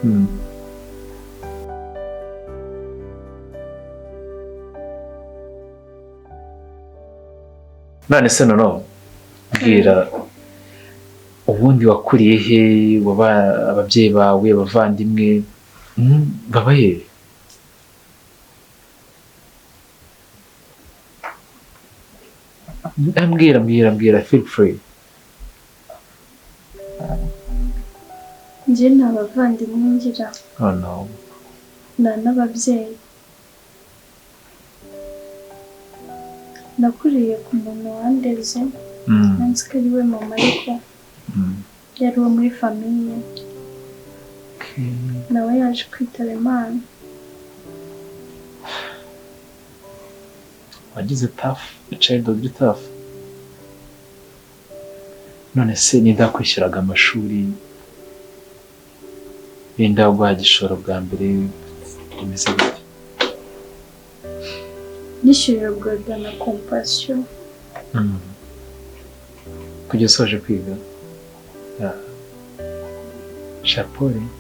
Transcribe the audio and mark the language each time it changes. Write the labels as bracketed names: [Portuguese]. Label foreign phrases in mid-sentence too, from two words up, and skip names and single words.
[Kinyarwanda] none se noneho mbwira ubundi wakuriye he? Ababyeyi bawe abavandimwe baba he? Mbwira [English] feel free. [Kinyarwanda] Njye nta bavandimwe ngira. [English] Oh no. [Kinyarwanda] Nta n'ababyeyi. Nakuriye ku muntu wandeze. Nansi ko ari we mama ariko yari uwo muri famiye. Nawe yaje kwitaba Imana. Wagize tough, [English] childhood tough. [Kinyarwanda] None se nindakwishyuraga amashuri Linda guha igishoro bwa mbere imeze gute? Nishyurirwaga na compassion. Kujya usoje kwiga? Chapeau.